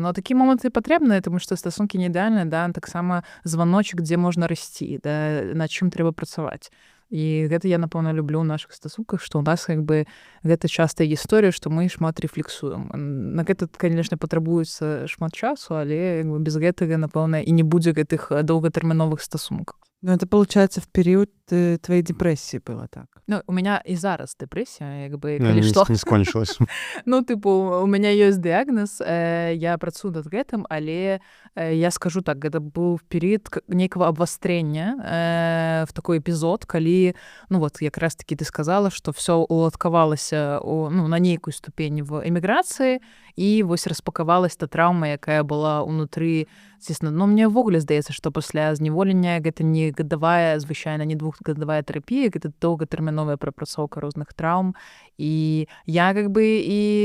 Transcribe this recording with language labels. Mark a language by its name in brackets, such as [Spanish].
[Belarusian] Но такія моманты патрэбныя, тому што стасункі не ідэальныя, да, таксама званочак, дзе можна расці, да, над чым трэба працаваць. І гэта я, напэўна, люблю ў нашых стасунках, што ў нас як бы гэта частая гісторыя, што мы шмат рэфлексуем. На гэта, конечно, патрабуецца шмат часу, але як бы без гэтага, напэўна, і не будзе гэтых доўгатэрміновых стасункаў. [Russian] Ну, это, получается, в период твоей депрессии было так? Ну, у меня и зараз депрессия, как бы, коли что. Не скончилась. Ну, типу, у меня есть диагноз, я працую над гэтым, але я скажу так, это был период некого обострения, [Belarusian] в такой эпизод, калі, ну, вот, как раз-таки ты сказала, что все уладкавалася, ну, на нейкую ступень в эміграцыі, і вось распакавалась та траўма, якая была ўнутры, естественно, но мне ўвогуле здаецца, што пасля зняволення гэта не гадавая, звычайна не двухгадавая тэрапія, гэта доўгатэрміновая прапрацоўка розных траўм, і я как бы і